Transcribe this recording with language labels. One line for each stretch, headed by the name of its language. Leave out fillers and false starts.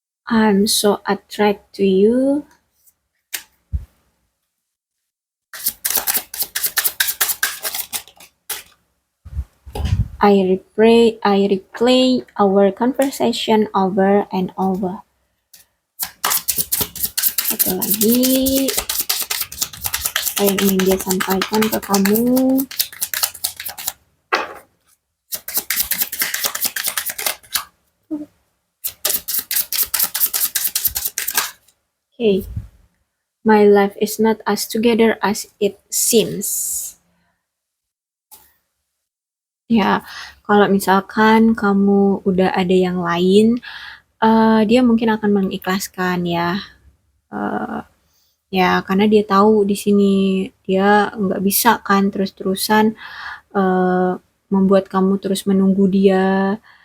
English: I'm so attracted to you. I replay our conversation over and over.
Indonesian: Satu lagi, apa yang ingin dia sampaikan ke kamu?
English: Okay, my life is not as together as it seems.
Indonesian: Ya, kalau misalkan kamu udah ada yang lain, dia mungkin akan mengikhlaskan ya. Ya, karena dia tahu di sini dia nggak bisa kan terus-terusan uh, membuat kamu terus menunggu dia.